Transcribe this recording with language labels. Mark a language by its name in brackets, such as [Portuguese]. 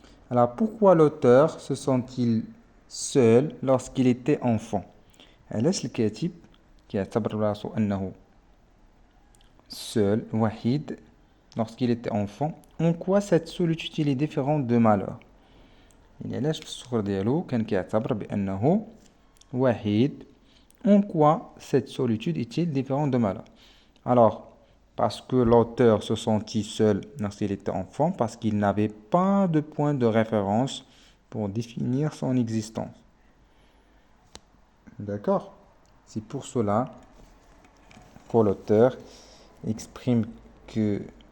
[French] Alors pourquoi l'auteur se sent-il seul lorsqu'il était enfant؟ [Arabic] علاش الكاتب كيعتبر راسو أنه [French] seul وحيد lorsqu'il était enfant? En quoi cette solitude est différente de malheur؟ [Arabic] يعني علاش في الصغر ديالو كان كيعتبر بأنه وحيد. [French] En quoi cette solitude est-il différente de malheur? Alors, parce que l'auteur se sentit seul lorsqu'il était enfant, parce qu'il n'avait pas de point de référence pour définir son existence. D'accord? C'est pour cela que l'auteur exprime que...